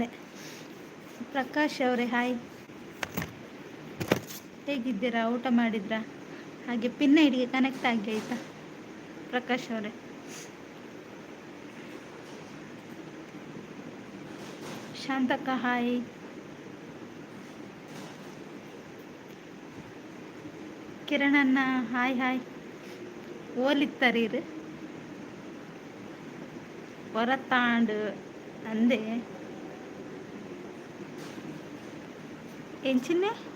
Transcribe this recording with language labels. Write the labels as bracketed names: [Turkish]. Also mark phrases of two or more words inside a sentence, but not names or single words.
[Kannada] ಪ್ರಕಾಶ್ ಅವರೇ ಹಾಯ್, ಹೇಗಿದ್ದೀರಾ? ಊಟ ಮಾಡಿದ್ರಾ? ಹಾಗೆ [English] pin IDge connect [Kannada] ಆಗಿ ಆಯಿತಾ ಪ್ರಕಾಶ್ ಅವರೇ? ಶಾಂತಕ್ಕ ಹಾಯ್. ಕಿರಣಣ್ಣ ಹಾಯ್ ಹಾಯ್. [Tulu] ಓಲಿತ್ತರೀರು ಹೊರತಾಂಡು ಅಂದೆ ಎಂಚಿನ್ನೆ.